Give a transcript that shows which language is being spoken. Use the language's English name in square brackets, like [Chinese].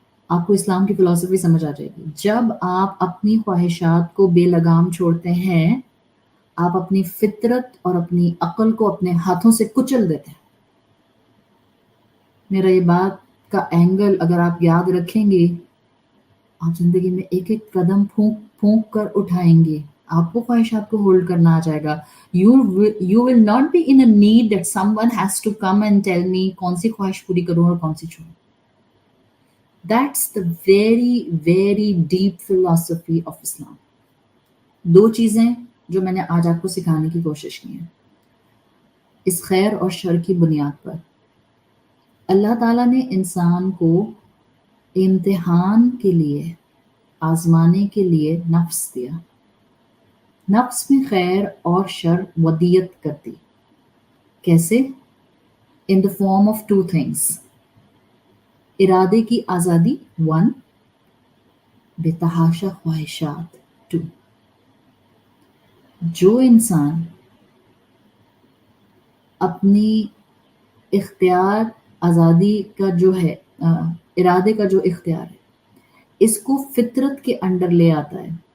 [Urdu] آپ کو اسلام کی فلسفی سمجھ آ جائے گی. جب آپ اپنی خواہشات کو بے لگام چھوڑتے ہیں آپ اپنی فطرت اور اپنی عقل کو اپنے ہاتھوں سے کچل دیتے ہیں. میرا یہ بات کا اینگل اگر آپ یاد رکھیں گے آپ زندگی میں ایک ایک قدم پھونک پھونک کر اٹھائیں گے. آپ کو خواہشات کو ہولڈ کرنا آ جائے گا. [English] You will not be in a need that someone has to come and tell me [Urdu] کون سی خواہش پوری کروں اور کون سی چھوڑوں. [English] That's the very very deep philosophy of Islam. [Urdu] دو چیزیں جو میں نے آج آپ کو سکھانے کی کوشش کی ہیں اس خیر اور شر کی بنیاد پر. اللہ تعالیٰ نے انسان کو امتحان کے لیے آزمانے کے لیے نفس دیا. نفس میں خیر اور شر ودیت کر دی. کیسے؟ [English] in the form of two things. [Urdu] ارادے کی آزادی 1، بے تحاشا خواہشات 2. جو انسان اپنی اختیار آزادی کا جو ہے ارادے کا جو اختیار ہے اس کو فطرت کے انڈر لے آتا ہے.